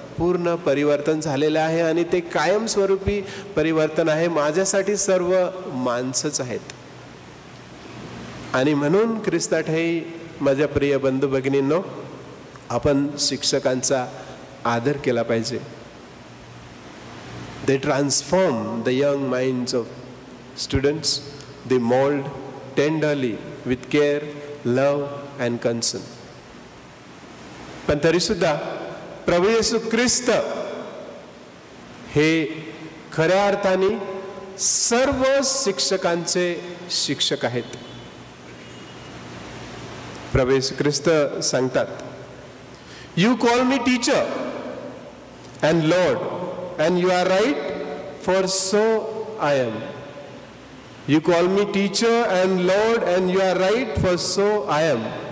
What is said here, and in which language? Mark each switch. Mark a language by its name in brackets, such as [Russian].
[Marathi] पूर्ण परिवर्तन झालेलं आहे आणि ते कायमस्वरूपी परिवर्तन आहे. माझ्यासाठी सर्व माणसंच आहेत. आणि म्हणून ख्रिस्ताठाई माझ्या प्रिय बंधू भगिनींनो, आपण शिक्षकांचा आदर केला पाहिजे. [English] They transform the young minds of students. They mold tenderly with care, love and concern. [Marathi] पण तरी सुद्धा प्रभू येशू ख्रिस्त हे खऱ्या अर्थाने सर्व शिक्षकांचे शिक्षक आहेत. प्रभू येशू ख्रिस्त सांगतात, [English] "You call me teacher and Lord, and you are right, for so I am." You call me teacher and Lord, and you are right, for so I am.